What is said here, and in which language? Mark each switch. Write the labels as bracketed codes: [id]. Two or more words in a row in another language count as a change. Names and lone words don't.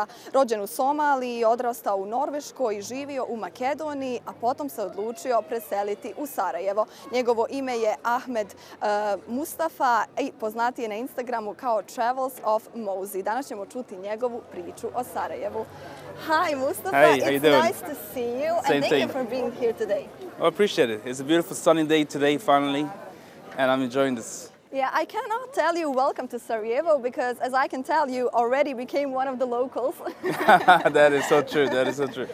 [bs] Rođen u Somaliji, odrastao u Norveškoj i živio u Makedoniji, a potom se odlučio preseliti u Sarajevo. Njegovo ime je Ahmed Mustafa i poznati je na Instagramu kao Travels of Mozi. Danas ćemo čuti njegovu priču o Sarajevu. [en] Hi Mustafa, Hey, how you it's doing? nice to see you Same and thank you thing. for being here today. I appreciate it. It's a beautiful sunny day today, finally, and I'm enjoying this. Yeah, I cannot tell you welcome to Sarajevo because, as I can tell, you already became one of the locals. That is so true. That is so true.